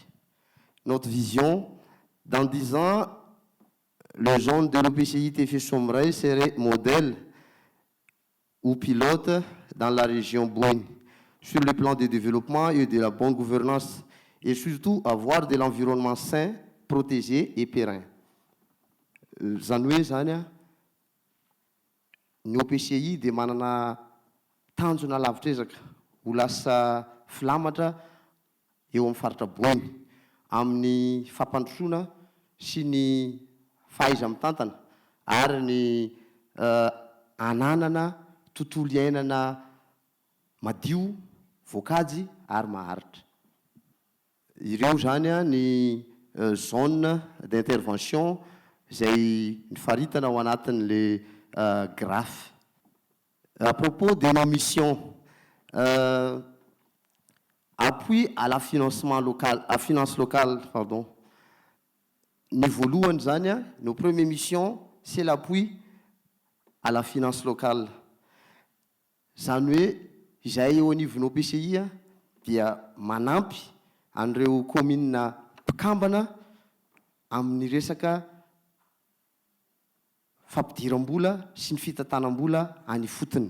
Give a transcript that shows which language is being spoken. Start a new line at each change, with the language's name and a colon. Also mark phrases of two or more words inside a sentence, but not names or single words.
French: Notre vision, dans 10 ans, le zone de l'OPCI TFI Souamirai serait modèle ou pilote dans la région Boyne, sur le plan du développement et de la bonne gouvernance, et surtout avoir de l'environnement sain, protégé et périn.
Malagasy: Zany zany ny OPCI dia manana tanjona lavitra ezaka ho lasa filamatra eo amin'ny faritra Boyne amin'ny fampandrosoana sy ny fahaiza mitantana ary ny ananana tontolo iainana madio, voakajy ary maharitra. Ireo zany ny
French: zone d'intervention
Malagasy: izay nifaritana ao anatin'le graphe.
French: À propos de nos missions, appui à la financement local, à finance locale, pardon.
Malagasy: Niveau voalohany zany,
French: nos premières missions, c'est l'appui à la finance locale.
Malagasy: Zany hoe izay eo anivon'ny OPCI dia manampy an'ireo commune mpikambana amin'ny resaka fampidiram-bola sy ny fitantanam-bola any fotony.